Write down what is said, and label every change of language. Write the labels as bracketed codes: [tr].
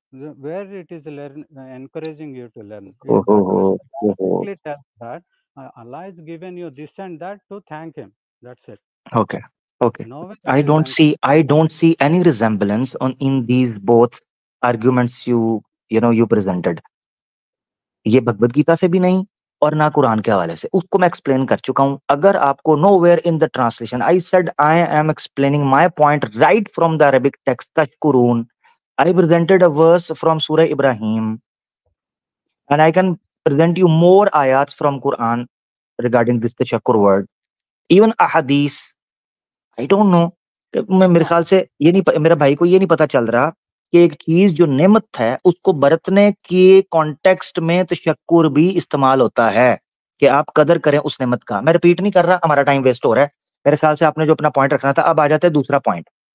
[en] Where it is learn, encouraging you to learn. Oh, Bhagavad oh, Gita oh, oh. simply tells that Allah is given you this and that to thank Him. That's it. Okay. Okay. Nowhere I it is don't see any resemblance on in these both arguments you presented. [hi] ये भगवत गीता से भी नहीं और ना कुरान के हवाले से, उसको मैं एक्सप्लेन कर चुका हूं. अगर आपको [en] nowhere in the translation, I said I am explaining my point right from the Arabic text tashkurun. I presented a verse from Surah Ibrahim and I can present you more ayats from Quran regarding this tashakkur word. Even ahadith, I don't know. [hi] मेरे [en] no. [hi] ख्याल से ये नहीं, मेरा भाई को ये नहीं पता चल रहा कि एक चीज जो नेमत है उसको बरतने के कॉन्टेक्स्ट में तशक्कुर भी इस्तेमाल होता है कि आप कदर करें उस नेमत का. मैं रिपीट नहीं कर रहा, हमारा टाइम वेस्ट हो रहा है. मेरे ख्याल से आपने जो अपना पॉइंट रखना था, अब आ जाते हैं दूसरा पॉइंट.